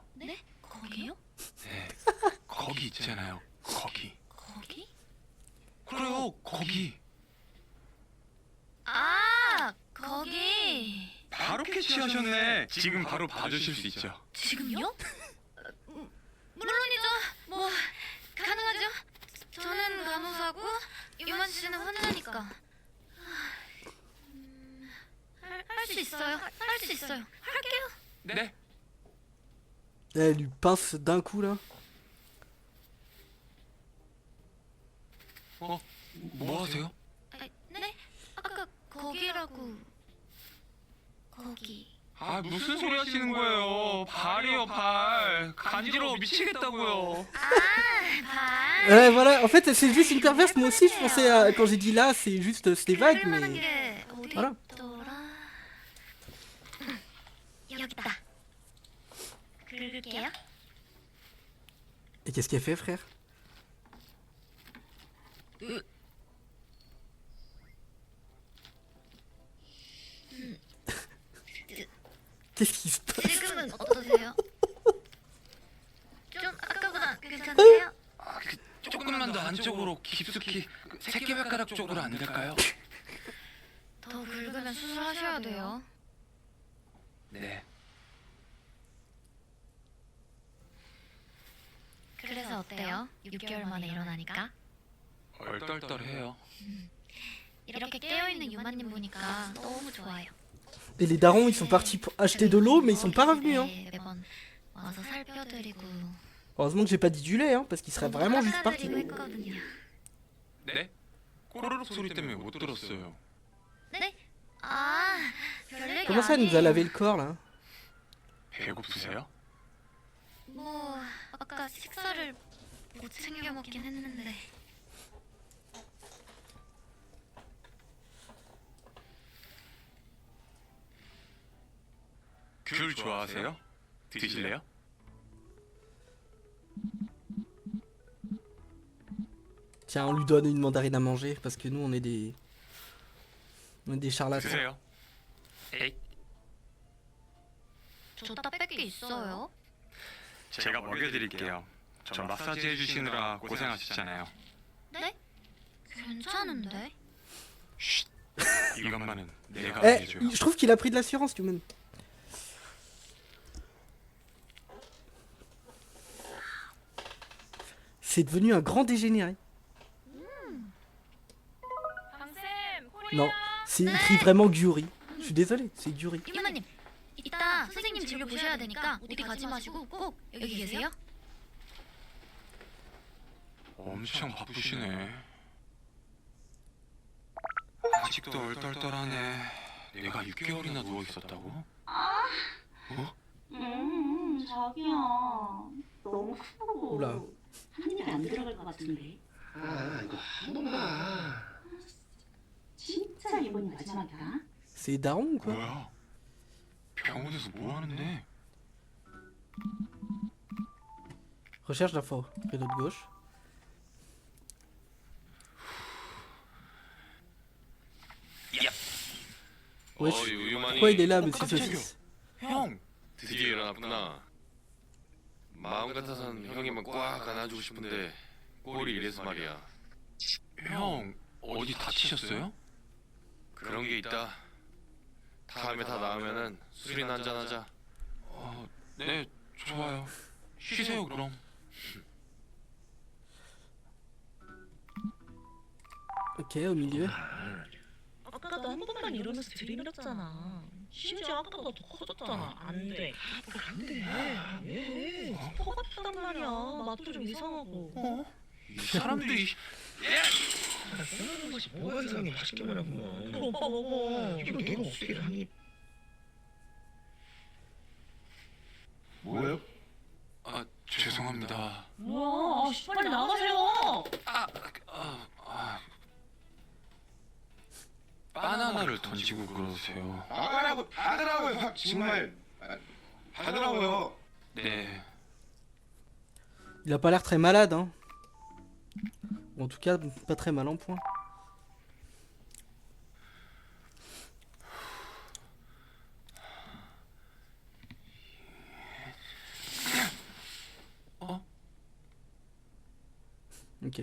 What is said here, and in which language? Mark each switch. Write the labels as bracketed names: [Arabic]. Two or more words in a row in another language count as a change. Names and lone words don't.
[Korean] 네? 거기요? 네. 거기 있잖아요. 거기. 거기? 그래요. 거기. 아, 거기. 바로 캐치하셨네. 지금 바로 봐주실 수 있죠. 지금요? 물론이죠. 뭐 가능하죠. 저는 간호사고 유만 씨는 환자니까. 할 수 있어요. 할 수 있어요. 할게요. 네. [French] Elle lui pince d'un coup là. [Korean] 뭐 하세요? 네? 아까 거기라고. 거기. 아, 무슨 소리 하시는 거예요? 발이요, 발. 간지러워 미치겠다고요. 발. [French] Voilà, en fait, c'est juste une perverse. Moi aussi, je pensais à. Quand j'ai dit là, c'est juste. C'était vague, mais. Voilà. [Korean] 여기다. 긁을게요. [French] Et qu'est-ce qu'elle fait, frère? Qu'est-ce qui se passe? [Korean] 지금은 어떠세요? 좀 아까보다 괜찮으세요? 조금만 더 안쪽으로 깊숙이 새끼발가락 쪽으로 안 될까요? 더 긁으면 수술하셔야 돼요. 네. 6개월 만에 일어나니까. 얼떨떨해요. 이렇게 깨어있는 유마님 보니까 너무 좋아요. [French] Et les darons, ils sont partis pour acheter de l'eau, mais ils sont pas revenus. Hein. [Korean] 매번 와서 살펴드리고 [French] Heureusement que j'ai pas dit du lait, hein, parce qu'ils seraient vraiment juste partis. [Korean] 사드리고 했거든요. 네? 꼬르륵 소리 때문에 못 들었어요. 네? 아, 별 얘기 [French] Comment ça, elle nous a lavé le corps là? [Korean] 배고프세요? 뭐 아까 식사를 못 챙겨 먹긴 했는데. 귤 좋아하세요? 드실래요? [French] Tiens, on lui donne une mandarine à manger, parce que nous, on est des... On est des charlatans. [Korean] 드세요. 에이, 줬다 뺄게 있어요? 제가 먹여드릴게요. 저 마사지 해주시느라 고생하셨잖아요. 네? 괜찮은데? 이것만은 내가 [French] Eh, [Korean] 해줘요. [French] je trouve qu'il a pris de l'assurance, Yuman. C'est devenu un grand dégénéré. Non, c'est écrit vraiment Gyuri. Je suis désolé, c'est Gyuri. [Korean] 유마님, 이따 선생님 진료 보셔야 되니까 어디 가지 마시고 꼭 여기 계세요? 엄청 바쁘시네. 아직도 얼떨떨하네. 내가 6개월이나 누워 있었다고? 자기야. 너무 크고 [French] Oula. [Korean] 한 입에 안 들어갈 것 같은데. 아, 이거 한 번만. 진짜 이번이 마지막이야. [French] C'est des darons ou quoi? [Korean] 뭐야? 병원에서 뭐 하는데? [French] Recherche d'infos. Rideau de gauche. Wesh. Pourquoi il est là, monsieur [Korean] 깜짝이야. [French] Saucisse? [Korean] 형! 드디어 일어났구나. 마음 같아선 형이만 꽉 안아주고 싶은데 꼴이 이래서 말이야. 형, 어디 다치셨어요? 그런 게 있다. 다음에 다 나으면은 술이나 한잔 하자. 네, 좋아요. 쉬세요, 그럼. [French] Ok, au milieu. [Korean] 아까도 한 번만 일어나서 들이밀었잖아. 심지어 아까가 더 커졌잖아. 안 돼. 안 돼. 왜? 퍼갔단 말이야. 맛도 좀 이상하고. 이 사람들이 쓰는 것이 뭐가 이상해. 맛있게 먹냐고. 그럼 오빠 먹어. 이거 내가 어떻게 한 입. 뭐예요? 아, 죄송합니다. 뭐야? 빨리 나가세요. 바나나를 던지고 그러세요. 받으라고요. 정말 받으라고요. 네, [French] Il a pas l'air très malade, hein. Ou en tout cas, pas très mal en point. Ok.